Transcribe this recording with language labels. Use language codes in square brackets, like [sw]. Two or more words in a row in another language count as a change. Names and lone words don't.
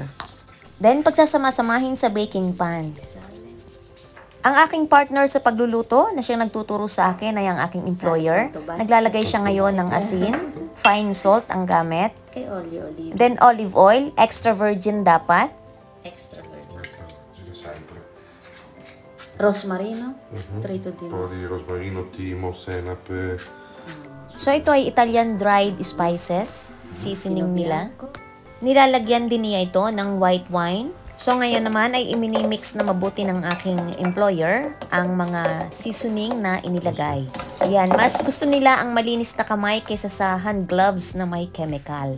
[tl] Then pagsasama-samahin sa [en] baking pan. [tl] Ang aking partner sa pagluluto na siyang nagtuturo sa akin ay ang aking employer. Naglalagay siya ngayon ng asin, [en] fine salt [tl] ang gamit. [en] Then olive oil, extra virgin dapat. Extra virgin. [it] Rosmarino, trito di Un po' di rosmarino, timo, senape. [tl] So ito ay [en] Italian dried spices, [tl] seasoning nila. Nilalagyan din niya ito ng [en] white wine. [tl] So ngayon naman ay iminimix na mabuti ng aking employer ang mga seasoning na inilagay. Ayan, mas gusto nila ang malinis na kamay kaysa sa [en] hand gloves [tl] na may chemical.